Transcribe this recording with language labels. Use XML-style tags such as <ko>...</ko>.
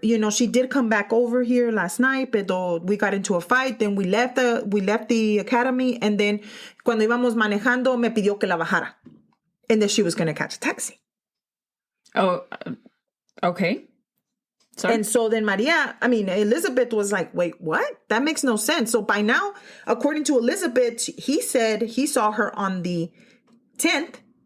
<en>You know, she did come back over here last night, but we got into a fight. Then we left the academy. And then</en> <es>cuando íbamos manejando, me pidió que la bajara.</es> <en>And then she was going to catch a taxi. Oh, okay. Sorry. And so then Elizabeth was like, wait, what? That makes no sense. So by now, according to Elizabeth, he said he saw her on the 10th.</en>